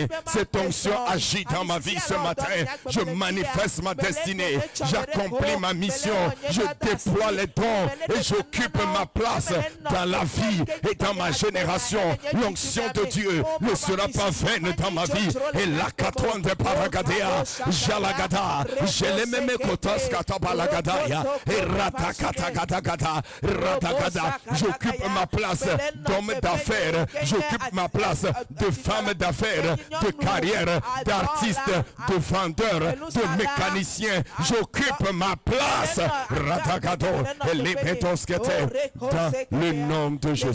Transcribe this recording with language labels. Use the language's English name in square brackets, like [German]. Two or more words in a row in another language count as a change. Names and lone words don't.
[French] Cette onction agit dans ma vie ce matin. Je manifeste ma destinée. J'accomplis ma mission. Je déploie les dons et j'occupe ma place dans la vie et dans ma génération. L'onction de Dieu ne sera pas vaine dans ma vie. Et la katouane de Paragadea, Jalagada, Jelememe Kotas Katabalagada, et Ratakatagadagada, Radagada. J'occupe ma place d'homme d'affaires. J'occupe ma place de femme d'affaires, de carrière, d'artiste, de vendeur, de mécanicien. J'occupe ma place. Radagado, et les dans le nom de Jésus.